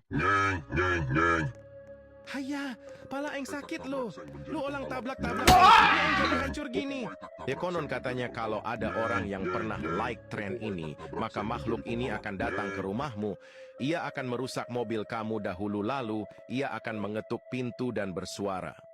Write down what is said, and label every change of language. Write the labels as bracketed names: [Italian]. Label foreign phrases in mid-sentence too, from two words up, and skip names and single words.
[Indonesian] Nyeng, nyeng, nyeng. Haya, pala eng sakit lo. Lo ulang tablak-tablak eng, ni eng jadi hancur gini. Ya konon katanya kalau ada orang yang pernah like tren ini, maka makhluk ini akan datang ke rumahmu. Ia akan merusak mobil kamu dahulu lalu, ia akan mengetuk pintu dan bersuara.